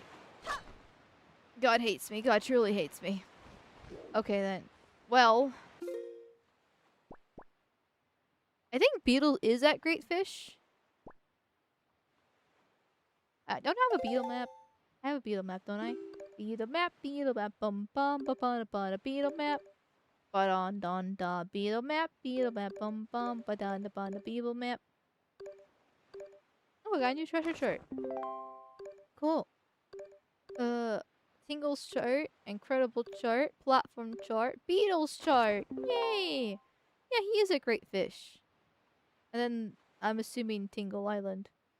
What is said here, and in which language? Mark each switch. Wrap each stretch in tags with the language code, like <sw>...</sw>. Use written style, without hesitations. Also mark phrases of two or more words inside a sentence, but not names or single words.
<en>God hates me. God truly hates me. Okay then. Well. I think Beetle is at Great Fish. I don't have a beetle map. I have a beetle map, don't I? Beetle map, bum bum ba ba ba da beetle map. Ba don don da beetle map, bum bum ba da da beetle map. Oh, I got a new treasure chart. Cool. Tingle's chart, incredible chart, platform chart, Beetle's chart. Yay! Yeah, he is a great fish. And then I'm assuming Tingle Island.</en>